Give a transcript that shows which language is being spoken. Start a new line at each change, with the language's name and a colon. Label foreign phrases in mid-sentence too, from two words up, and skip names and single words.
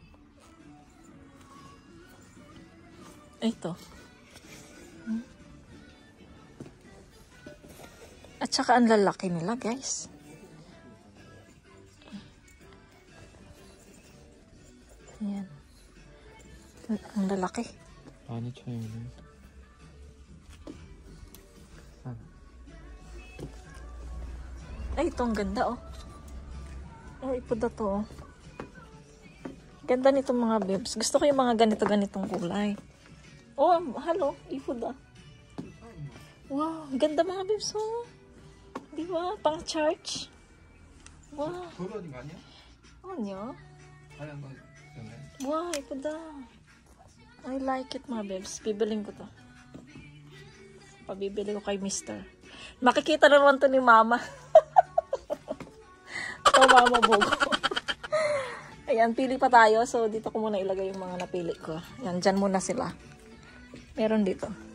Filipino: Ito. At saka ang lalaki nila, guys. Ayan. Ang lalaki.
Korean: 많이 차이네.
Filipino: Ay, ito ang ganda, oh. Oh, ipuda to, oh. Ganda nito mga bebs. Gusto ko yung mga ganitong kulay. Oh, hello. Ipuda. Wow, ganda mga bebs, oh. Di ba? Pang church. Wow. Ano? Wow, ipuda.
English: I like it
Filipino: mga bebs. Bibiling ko to. Pabibili ko kay Mr. Makikita na naman to ni Mama. Oh, Mama Bogo. Ayan, pili pa tayo. So, dito ko muna ilagay yung mga napili ko. Ayan, dyan muna sila. Meron dito.